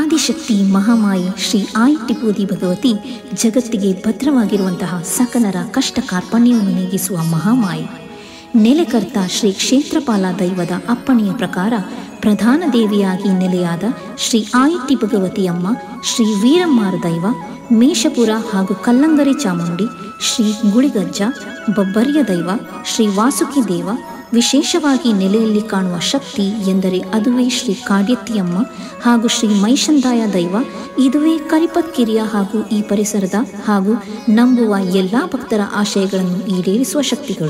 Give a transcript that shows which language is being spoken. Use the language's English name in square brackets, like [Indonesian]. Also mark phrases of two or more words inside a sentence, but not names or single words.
[Kannada] ಆದಿಶಕ್ತಿ ಮಹಾಮಾಯಿ ಶ್ರೀ ಆಯಿಟಿಪೋದಿ ಭಗವತಿ ಜಗತ್ತಿಗೆ ಭದ್ರವಾಗಿರುವಂತಹ ಸಕಲರ ಕಷ್ಟ ಕಾರ್ಪಣ್ಯವನ್ನು ನೀಗಿಸುವ ಮಹಾಮಾಯಿ. ನೆಲೆಕರ್ತ ಶ್ರೀ ಕ್ಷೇತ್ರಪಾಲ ದೈವದ ಅಪ್ಪಣೆಯ ಪ್ರಕಾರ ಪ್ರಧಾನ ದೇವಿಯಾಗಿ ನೆಲೆಯಾದ ಶ್ರೀ ಆಯಿಟಿ ಭಗವತಿಯಮ್ಮ, ಶ್ರೀ ವೀರಮ್ಮಾರ ದೈವ, ಮೇಷಪುರ ಹಾಗೂ ಕಲ್ಲಂಗರಿ ಚಾಮುಂಡಿ, ಶ್ರೀ ಗುಳಿಗಜ್ಜ, ಬಬ್ಬರ್ಯ ದೈವ, ಶ್ರೀ ವಾಸುಕಿ ದೇವ, ವಿಶೇಷವಾಗಿ ನೆಲೆಯಲ್ಲಿ ಕಾಣುವ ಶಕ್ತಿ ಎಂದರೆ ಅದುವೇ ಶ್ರೀ ಕಾಡ್ಯತ್ತಿಯಮ್ಮ ಹಾಗೂ ಶ್ರೀ ಮೈಷಂದಾಯ ದೈವ. ಇದುವೇ ಕರಿಪತ್ಕಿರಿಯ ಹಾಗೂ ಈ ಪರಿಸರದ ಹಾಗೂ ನಂಬುವ ಎಲ್ಲ ಭಕ್ತರ ಆಶಯಗಳನ್ನು ಈಡೇರಿಸುವ ಶಕ್ತಿಗಳು.